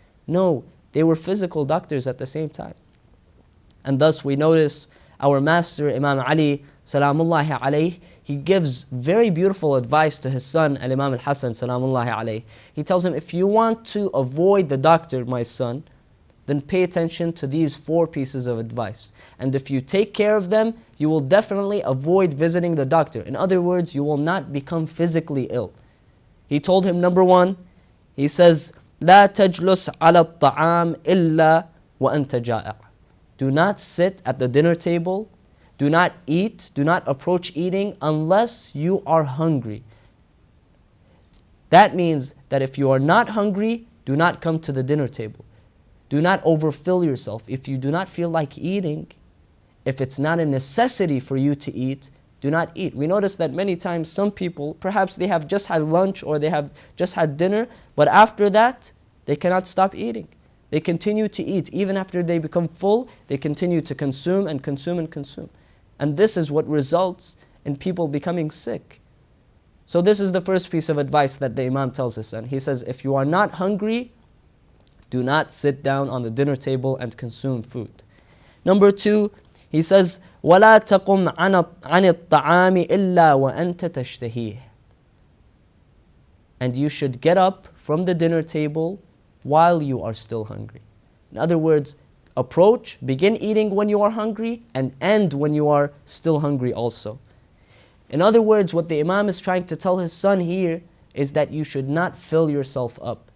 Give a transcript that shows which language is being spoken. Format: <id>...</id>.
<en>No, they were physical doctors at the same time. And thus we notice our master, Imam Ali, salamullahi alayh, he gives very beautiful advice to his son, Imam al-Hasan, salamullahi alayh. He tells him, if you want to avoid the doctor, my son, then pay attention to these 4 pieces of advice. And if you take care of them, you will definitely avoid visiting the doctor. In other words, you will not become physically ill. He told him, number 1, he says,</en> <ar>لا تجلس على الطعام إلا وأنت جائع.</ar> <en>Do not sit at the dinner table, do not eat, do not approach eating unless you are hungry. That means that if you are not hungry, do not come to the dinner table. Do not overfill yourself. If you do not feel like eating, if it's not a necessity for you to eat, do not eat. We notice that many times some people, perhaps they have just had lunch or they have just had dinner, but after that, they cannot stop eating. They continue to eat. Even after they become full, they continue to consume and consume and consume. And this is what results in people becoming sick. So this is the first piece of advice that the Imam tells his son. He says, if you are not hungry, do not sit down on the dinner table and consume food. Number 2, he says,</en> <ar>وَلَا تَقُمْ عَنِ الطَّعَامِ إِلَّا وَأَنْتَ تَشْتَهِيهِ.</ar> <en>And you should get up from the dinner table while you are still hungry. In other words, begin eating when you are hungry and end when you are still hungry also. In other words, what the Imam is trying to tell his son here is that you should not fill yourself up.</en>